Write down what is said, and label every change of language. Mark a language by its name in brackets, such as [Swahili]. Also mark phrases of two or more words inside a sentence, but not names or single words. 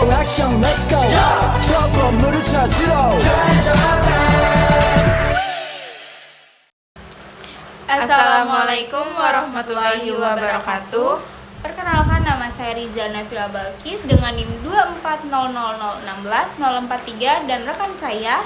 [Korean] 액션 [English] let's go [Korean] 저 건물을 찾으러 [Arabic] السلام عليكم ورحمة الله وبركاته. [Indonesian] Perkenalkan, nama saya Riza Nafila Balkis dengan NIM 2400016 043 dan rekan saya